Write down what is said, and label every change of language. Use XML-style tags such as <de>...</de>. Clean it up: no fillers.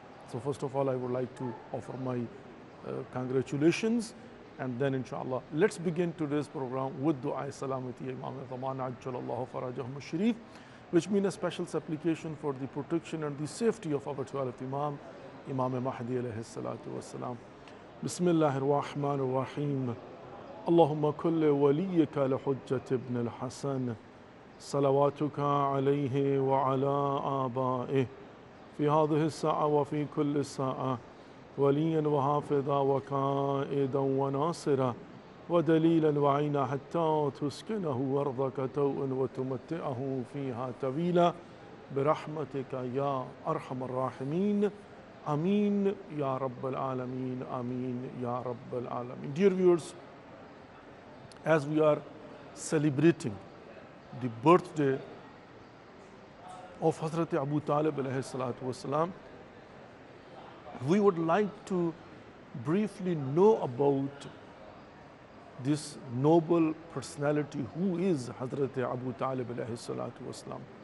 <en>So first of all, I would like to offer my congratulations, and then inshallah let's begin today's program with Dua Salamati Imam Zaman Ajjalallahu Farajahum Sharif, which means a special supplication for the protection and the safety of our 12th Imam, Imam Mahdi alayhi salatu wassalam.</en> <ar>Bismillahir Rahmanir Rahim. اللهم كل وليك لحجة ابن الحسن صلواتك عليه وعلى آبائه في هذه الساعة وفي كل ساعة وليا وحافظا وقائدا وناصرا ودليلا وعينا حتى تسكنه أرضك توء وتمتعه فيها طويلا برحمتك يا أرحم الراحمين. Ameen Ya Rabbal Alameen, Ameen Ya Rabbal Alameen.</ar> <en>Dear viewers, as we are celebrating the birthday of Hazrat Abu Talib alayhi salatu wasalam, we would like to briefly know about this noble personality who is Hazrat Abu Talib alayhi salatu wasalam.</en>